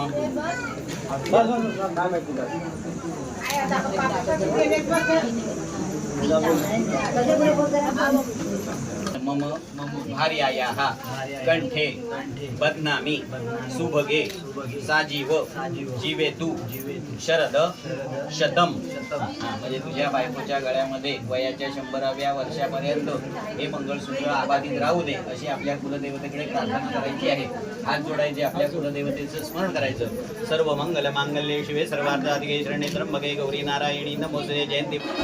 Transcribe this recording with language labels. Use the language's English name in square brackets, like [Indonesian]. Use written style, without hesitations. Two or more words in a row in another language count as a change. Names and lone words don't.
[Sanskrit] मम भार्यायाः कंठे बध्नामि सुभगे साजीव जीवेतु शरद शतम [Marathi] म्हणजे तुझ्या बायकोच्या गळ्यामध्ये वयाच्या 100व्या वर्षापर्यंत हे मंगळसूत्र आबाधित राहू दे अशी आपल्या कुलदेवतेकडे प्रार्थना करायची आहे हात जोडायचे आपल्या कुलदेवतेचं स्मरण करायचं [Sanskrit] सर्व मंगल मांगल्ये शिवे सर्वार्थाधिके शरण्ये त्र्यंबके गौरी नारायणी नमोस्तुते जयंती